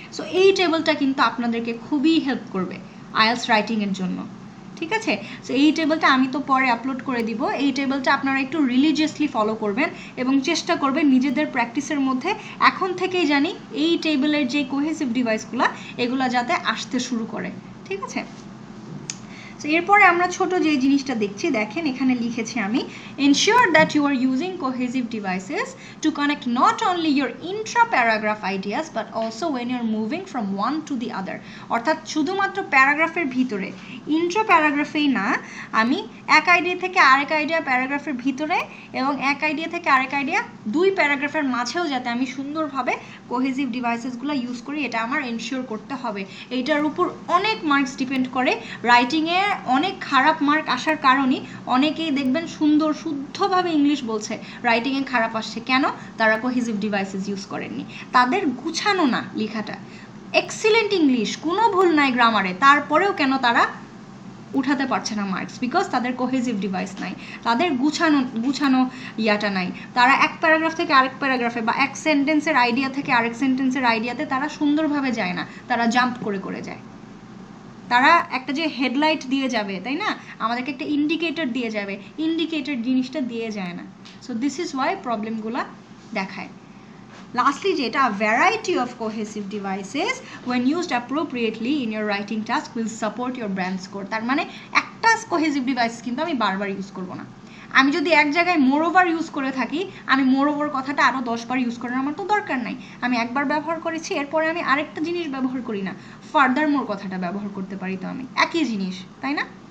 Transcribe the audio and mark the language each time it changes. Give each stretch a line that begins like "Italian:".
Bangla: So এই টেবিলটা কিন্তু আপনাদেরকে খুবই হেল্প করবে আইএলটিএস রাইটিংয়ের জন্য, ঠিক আছে? সো এই টেবিলটা আমি তো পরে আপলোড করে দিব, এই টেবিলটা আপনারা একটু রিলিজিয়াসলি ফলো করবেন এবং চেষ্টা করবেন নিজেদের প্র্যাকটিসের মধ্যে এখন থেকেই জানি এই টেবিলের যে কোহেসিভ ডিভাইসগুলো এগুলো যাতে আসতে শুরু করে, ঠিক আছে? সো এরপরে আমরা ছোট যে জিনিসটা দেখছি, দেখেন এখানে লিখেছি আমি,
English: ensure that you are using cohesive devices to connect not only your intra paragraph ideas but also when you're moving from one to the other।
Bangla: অর্থাৎ শুধুমাত্র প্যারাগ্রাফের ভিতরে, ইন্ট্রা প্যারাগ্রাফেই না, আমি এক আইডিয়া থেকে আরেক আইডিয়া প্যারাগ্রাফের ভিতরে এবং এক আইডিয়া থেকে আরেক আইডিয়া দুই প্যারাগ্রাফের মাঝেও যাতে আমি সুন্দরভাবে কোহেসিভ ডিভাইসেসগুলো ইউজ করি, এটা আমার এনশিওর করতে হবে। এইটার উপর অনেক মার্কস ডিপেন্ড করে। রাইটিংয়ে অনেক খারাপ মার্ক আসার কারণেই অনেকেই দেখবেন সুন্দর শুদ্ধভাবে ইংলিশ বলছে, রাইটিংয়ে খারাপ আসছে কেন? তারা কোহেসিভ ডিভাইসেস ইউজ করেননি, তাদের গুছানো না লেখাটা। এক্সিলেন্ট ইংলিশ, কোনো ভুল নাই গ্রামারে, তারপরেও কেন তারা উঠাতে পারছে না মার্কস? বিকজ তাদের কোহেসিভ ডিভাইস নাই, তাদের গুছানো ইয়াটা নাই। তারা এক প্যারাগ্রাফ থেকে আরেক প্যারাগ্রাফে বা এক সেন্টেন্সের আইডিয়া থেকে আরেক সেন্টেন্সের আইডিয়াতে তারা সুন্দরভাবে যায় না, তারা জাম্প করে করে যায়। তারা একটা যে হেডলাইট দিয়ে যাবে, তাই না, আমাদেরকে একটা ইন্ডিকেটর দিয়ে যাবে, ইন্ডিকেটর জিনিসটা দিয়ে যায় না। সো দিস ইজ ওয়াই প্রবলেমগুলো দেখায়।
English: Lastly, যেটা a variety of cohesive devices when used appropriately in your writing task will support your brand score।
Bangla: তার মানে একটা cohesive device কিন্তু আমি বারবার ইউজ করব না। আমি যদি এক জায়গায় মোর ওভার ইউজ করে থাকি, আমি মোর ওভার কথাটা আরও 10 বার ইউজ করার আমার তো দরকার নাই। আমি একবার ব্যবহার করেছি, এরপরে আমি আরেকটা জিনিস ব্যবহার করি না, ফার্দার মোর কথাটা ব্যবহার করতে পারি, তো আমি একই জিনিস, তাই না?